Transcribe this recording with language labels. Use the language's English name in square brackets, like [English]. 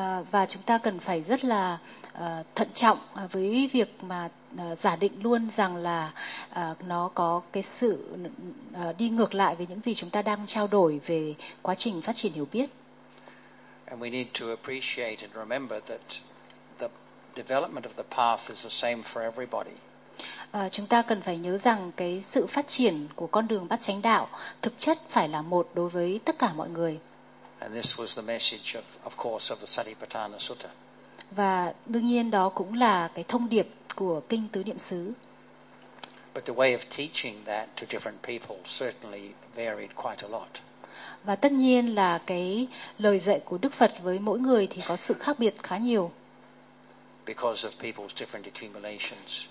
[Vietnamese] Và chúng ta cần phải rất là thận trọng với việc mà giả định luôn rằng là nó có cái sự đi ngược lại với những gì chúng ta đang trao đổi về quá trình phát triển hiểu biết. [English] And we need to appreciate and remember that the development of the path is the same for everybody. [Vietnamese] Chúng ta cần phải nhớ rằng cái sự phát triển của con đường bát chánh đạo thực chất phải là một đối với tất cả mọi người. [English] And this was the message of course of the Satipatthana Sutta. [Vietnamese] Và đương nhiên đó cũng là cái thông điệp của kinh Tứ Niệm Xứ. [English] But the way of teaching that to different people certainly varied quite a lot. [Vietnamese] Và tất nhiên là cái lời dạy của Đức Phật với mỗi người thì có sự khác biệt khá nhiều. [English] Because of people's different accumulations.